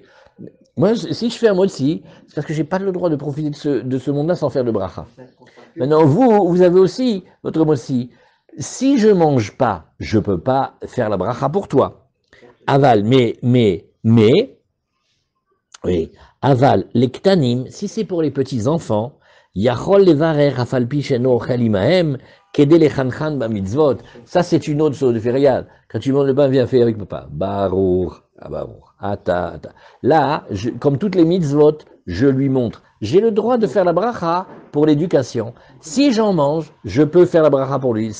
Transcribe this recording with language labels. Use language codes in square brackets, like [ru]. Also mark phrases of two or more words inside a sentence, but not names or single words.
[fr] Moi, si je fais un motzi, c'est parce que je n'ai pas le droit de profiter de ce monde-là sans faire de bracha. Maintenant, vous avez aussi votre motzi. Si je ne mange pas, je ne peux pas faire la bracha pour toi. Aval, mais, oui. Aval, les ktanim, si c'est pour les petits-enfants, [he] יכול לברר אפילו שאינו אוכל עמהם, כדי לחנך במצוות. [fr] Ça, c'est une autre chose de faire. Quand tu manges le pain, viens faire avec papa. [he] ברוך, אתה. [fr] Là, comme toutes les mitzvot, je lui montre. J'ai le droit de faire la bracha pour l'éducation. Si j'en mange, je peux faire la bracha pour lui.